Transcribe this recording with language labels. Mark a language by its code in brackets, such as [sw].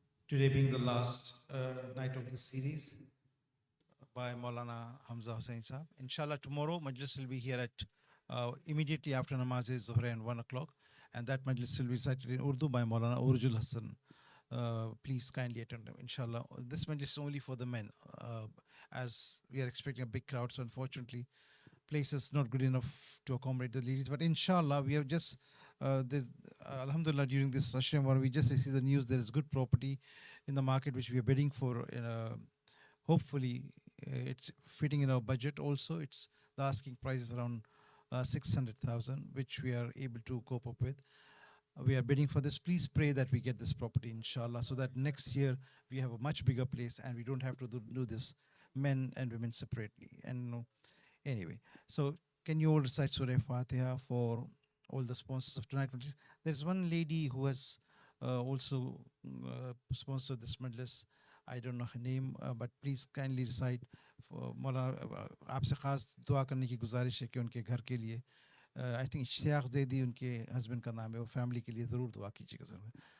[en] Today being the last night of the series by Maulana Hamza Hussaini Sahab. Inshallah, tomorrow Majlis will be here at immediately after Namaz Zuhra and 1 o'clock. And that Majlis will be recited in Urdu by Maulana Urjul Hassan. Please kindly attend them, inshallah. This Majlis is only for the men, as we are expecting a big crowd. So unfortunately, place is not good enough to accommodate the ladies. But inshallah, we have just, alhamdulillah, during this Ashra, we just see the news, there is good property in the market which we are bidding for. Hopefully, it's fitting in our budget also. It's the asking price is around 600,000, which we are able to cope up with. We are bidding for this. Please pray that we get this property, inshallah, so that next year we have a much bigger place and we don't have to do this men and women separately. And anyway, so can you all recite Surah Fatiha for all the sponsors of tonight? There's one lady who has also sponsored this majlis. I don't know her name, but please kindly recite. [ur] مولانا آپ سے خاص دعا کرنے کی گزارش ہے کہ ان کے گھر کے لیے [en] I think [ur] اشتیاق زیدی ان کے ہسبینڈ کا نام ہے, وہ فیملی کے لیے ضرور دعا کیجیے گا ضرور.